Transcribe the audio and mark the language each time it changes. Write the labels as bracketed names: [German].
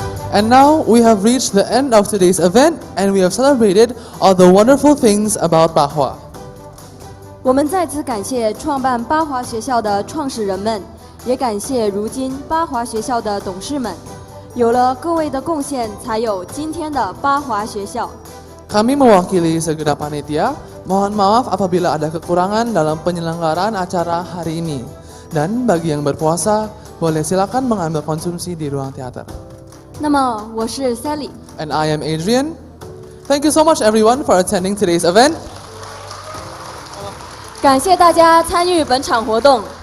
[English] And now we have reached the end of today's event and we have celebrated all the wonderful things about Pahwa. [Chinese] 我们再次感谢创办巴华学校的创始人们，也感谢如今巴华学校的董事们。有了各位的贡献，才有今天的巴华学校。 [Indonesian] Kami mewakili segenap panitia, mohon maaf apabila ada kekurangan dalam penyelenggaraan acara hari ini. Dan bagi yang berpuasa, boleh silakan mengambil konsumsi di ruang teater. [Chinese] 那么我是 Sally [English] And I am Adrian. Thank you so much everyone for attending today's event. [Chinese] 感谢大家参与本场活动，